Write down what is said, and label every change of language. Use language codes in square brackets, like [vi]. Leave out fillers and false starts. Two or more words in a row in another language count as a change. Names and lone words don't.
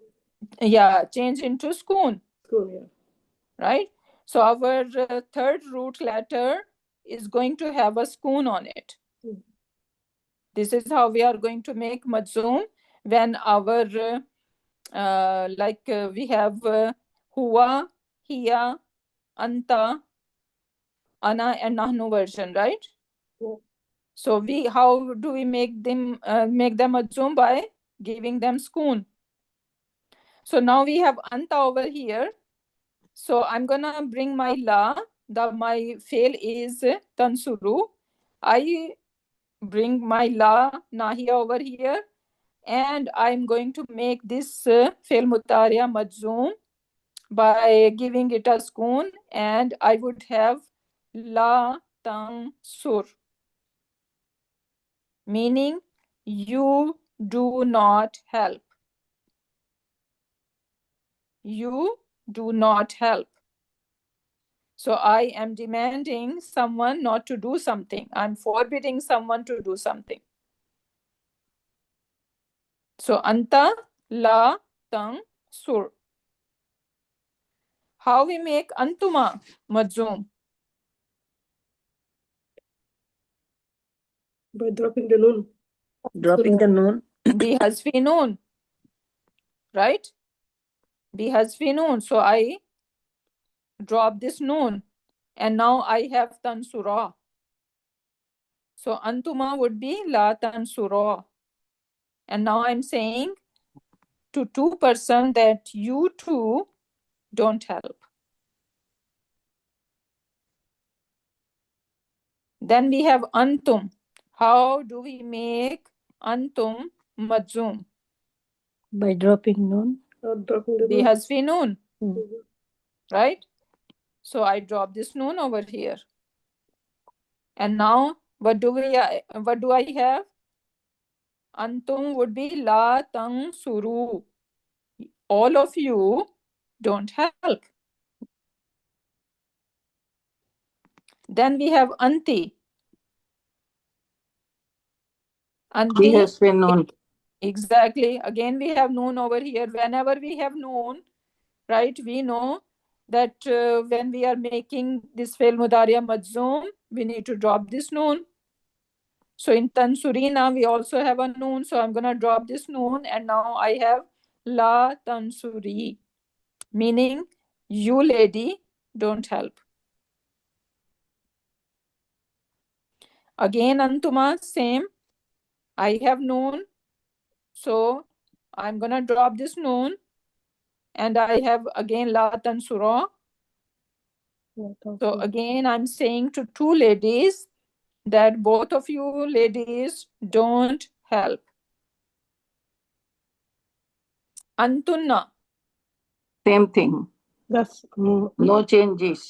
[en] yeah, change into schoon, school, yeah. right? So our third root letter is going to have a schoon on it. Mm. This is how we are going to make majzoom when our we have [ar] هو، هي، أنت، أنا, [en] and nahnu version, right? Yeah. So how do we make them majzoom? By giving them schoon. So now we have anta over here. So I'm gonna bring my la. My fail is tansuru. I bring my [ar] لا ناهية [en] over here, and I'm going to make this [ar] فعل مضارع مجزوم [en] by giving it a schoon, and I would have [ar] لا تنصر, [en] meaning you do not help. You do not help. So I am demanding someone not to do something. I'm forbidding someone to do something. So [ar] أنت لا تنصر. [en] How we make antuma majzoom? By dropping the noon. Dropping the noon. [ar] بحذف نون, right? بحذف نون. [en] So I drop this noon, and now I have tansura. So antuma would be [ar] لا تنصرا. [en] And now I'm saying to two person that you two don't help. Then we have antum. How do we make antum majzoom? By dropping noon. Dropping the [ar] Bi [en] noon. [ar] حذف نون, Mm. [en] right? So I drop this noon over here. And now what do I have? Antum would be [ar] لا تنصروا. [en] All of you don't help. Then we have anti. He Anti, has been known. exactly. Again, we have noon over here. Whenever we have noon, right, we know that when we are making this [ar] فعل مضارع مجزوم, [en] we need to drop this noon. So in tansurina, we also have a noon. So I'm going to drop this noon, and now I have [ar] لا تنصري, [en] meaning you lady don't help. Again, antuma, same. I have noon. So I'm going to drop this noon, and I have again [ar] لا تنصرا. [en] So again, I'm saying to two ladies that both of you ladies don't help. Antunna. Same thing. That's No changes.